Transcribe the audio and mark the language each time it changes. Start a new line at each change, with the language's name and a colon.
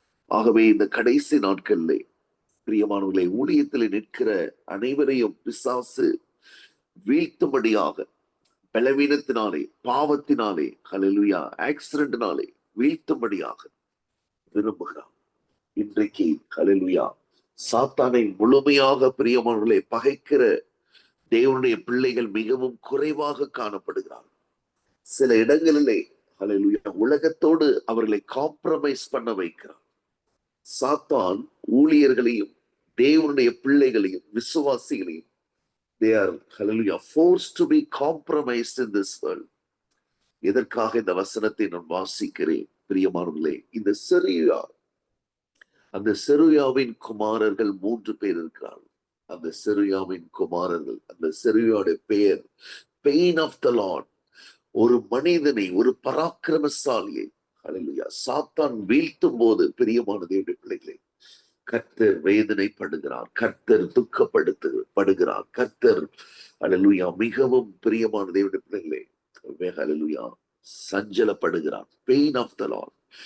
Tamil: ஆகவே இந்த கடைசி நாட்களிலே பிரியமானவர்களை, ஊழியத்தில் நிற்கிற அனைவரையும் பிசாசு வீழ்த்தும்படியாக, பலவீனத்தினாலே, பாவத்தினாலே, ஹல்லேலூயா, ஆக்சிடென்ட்னாலே வீழ்த்தும்படியாக விரும்புகிறான். இன்றைக்கு ஹல்லேலூயா சாத்தானை முழுமையாக பிரியமானவர்களை பகைக்கிற தேவனுடைய பிள்ளைகள் மிகவும் குறைவாக காணப்படுகிறார். சில இடங்களிலே ஹல்லேலூயா உலகத்தோடு அவர்களை காம்ப்ரமைஸ் பண்ண வைக்கிறார். சாத்தான் ஊழியர்களையும் தேவனுடைய பிள்ளைகளையும் விசுவாசிகளையும்
English: they are hallelujah forced to be compromised in this world.
Tamil: எதற்காக இந்த வசனத்தை நான் வாசிக்கிறேன் பிரியமானவர்களே? இந்த செரியா, அந்த செருயாவின் குமாரர்கள் 3 பேர் இருக்கிறார்கள். அந்த செருயாவின் குமாரர்கள், அந்த செருயாவுடைய பெயர்
English: Pain of the Lord.
Tamil: ஒரு மனிதனை, ஒரு பராக்கிரமசாலியை ஹல்லேலூயா சாத்தான் வீழ்த்தும் போது பிரியமான தேவனுடைய பிள்ளைகளே, கர்த்தர் வேதனைப்படுகிறார், கர்த்தர் துக்கப்படுத்தப்படுகிறார், கர்த்தர் ஹல்லேலூயா மிகவும் பிரியமான தேவனுடைய பிள்ளைகளே ஹல்லேலூயா சஞ்சலப்படுகிறார்.
English: Pain of the Lord.